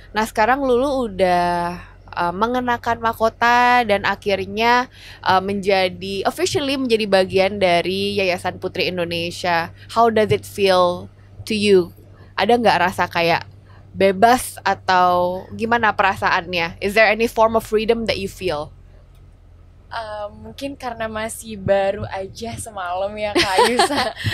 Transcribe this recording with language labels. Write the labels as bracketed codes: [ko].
[id] Nah sekarang Lulu udah mengenakan mahkota dan akhirnya officially menjadi bagian dari Yayasan Puteri Indonesia. [en] How does it feel to you? [id] Ada nggak rasa kayak bebas atau gimana perasaannya? [en] Is there any form of freedom that you feel? [id] Mungkin karena masih baru aja semalam ya Kak Ayusa.